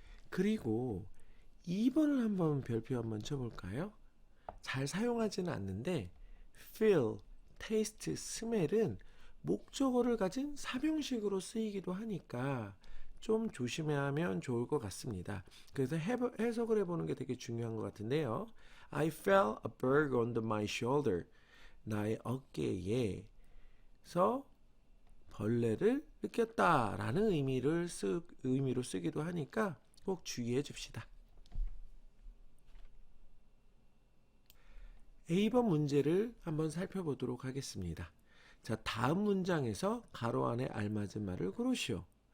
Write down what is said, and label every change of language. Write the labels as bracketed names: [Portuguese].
[Korean] 그리고 2번을 한번 별표 한번 쳐볼까요? 잘 사용하지는 않는데 feel, taste, smell은 목적어를 가진 사명식으로 쓰이기도 하니까 좀 조심하면 좋을 것 같습니다. 그래서 해석을 해보는 게 되게 중요한 것 같은데요. [English] I felt a bug under my shoulder. [Korean] 나의 어깨에서 벌레를 느꼈다라는 의미로 쓰기도 하니까 꼭 주의해 줍시다. A번 문제를 한번 살펴보도록 하겠습니다. 자, 다음 문장에서 가로 안에 알맞은 말을 고르시오.